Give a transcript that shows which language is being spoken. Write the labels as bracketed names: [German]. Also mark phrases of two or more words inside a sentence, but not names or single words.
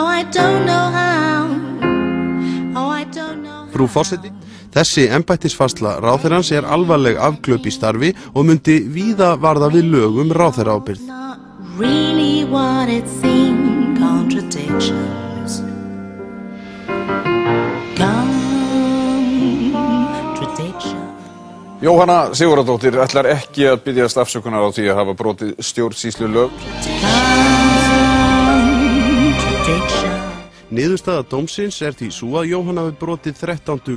[English] don't know how. Oh, I don't know how. [Icelandic] Frú forseti, þessi embættisfærsla ráðherrans alvarleg afglöp í starfi og myndi víða varða við lög ráðherraábyrgð. [English] Not really what it seemed, contradictions. [Icelandic] Jóhanna Sigurðardóttir ætlar ekki að biðjast afsökunar á því að hafa brotið stjórnsýslulög. Niðurstaða dómsins því sú að Jóhanna hafi brotið 13.